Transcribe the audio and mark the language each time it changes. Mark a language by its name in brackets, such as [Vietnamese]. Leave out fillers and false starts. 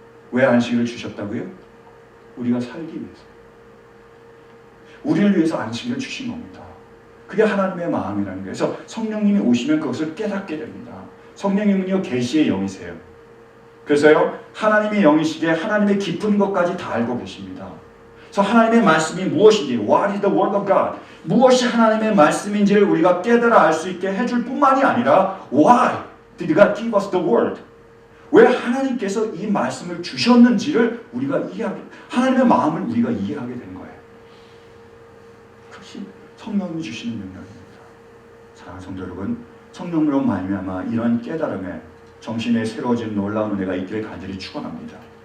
[Korean] 왜 안식일을 주셨다고요? 우리가 살기 위해서. 우리를 위해서 안식일을 주신 겁니다. 그게 하나님의 마음이라는 거예요. 그래서 성령님이 오시면 그것을 깨닫게 됩니다. 성령님은요, 계시의 영이세요. 그래서요, 하나님의 영이시기에 하나님의 깊은 것까지 다 알고 계십니다. 그래서 하나님의 말씀이 무엇인지, [English] what is the word of God? [Korean] 무엇이 하나님의 말씀인지를 우리가 깨달아 알 수 있게 해줄 뿐만이 아니라 [English] why did God give us the word? [Korean] 왜 하나님께서 이 말씀을 주셨는지를 우리가 이해하게, 하나님의 마음을 우리가 이해하게 되는 거예요. 그것이 성령이 주시는 능력입니다. 사랑하는 성도 여러분, 성령으로 말미암아 이런 깨달음에 정신에 새로워진 놀라운 은혜가 있기를 간절히 축원합니다.